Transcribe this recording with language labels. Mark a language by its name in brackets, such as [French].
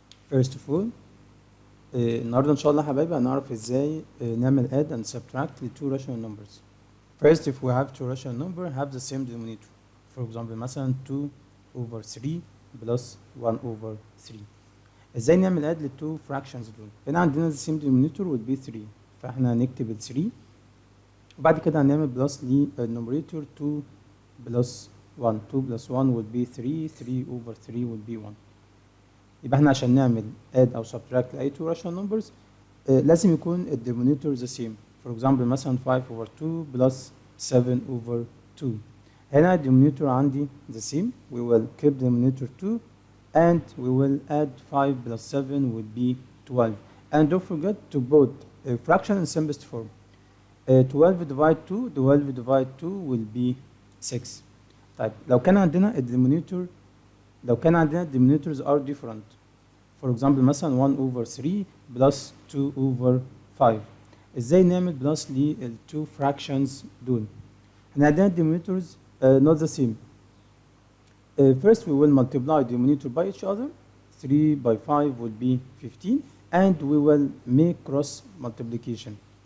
[English] First of all, [Arabic] النهارده ان شاء الله حبايبي هنعرف ازاي نعمل [English] add and subtract [Arabic] ل [English] two rational numbers. First, if we have two rational number have the same denominator. For example [Arabic] مثلا [English] 2 over 3 plus 1 over 3. [Arabic] ازاي نعمل add ل [English] two fractions [Arabic] دول؟ هنا عندنا [English] the same denominator would be 3 [Arabic] فاحنا هنكتب ال 3 وبعد كده هنعمل بلس للنوميريتور 2 بلس 1 2 بلس 1 [English] would be 3 3 over 3 would be 1 [Arabic] يبقى احنا عشان نعمل add او subtract لاي [English] two rational numbers [Arabic] لازم يكون الدينومينيتور the same. [English] For example [Arabic] مثلا [English] 5 over 2 plus 7 over 2 [Arabic] هنا الدينومينيتور عندي [English] the same. We will keep denominator 2 and we will add 5 plus 7 would be 12 and don't forget to put a fraction in simplest form. 12 divide 2 12 divide 2 will be 6. [Arabic] طيب لو كان عندنا الدينومينيتور [English] denominators are different. For example [Arabic] مثلا [English] 1 over 3 plus 2 over 5 [Arabic] ازاي نعمل بلس لل [English] two fractions [Arabic] دول؟ احنا عندنا [English] denominators not the same. First we will multiply denominator by each other. 3 by 5 will be 15 and we will make cross multiplication.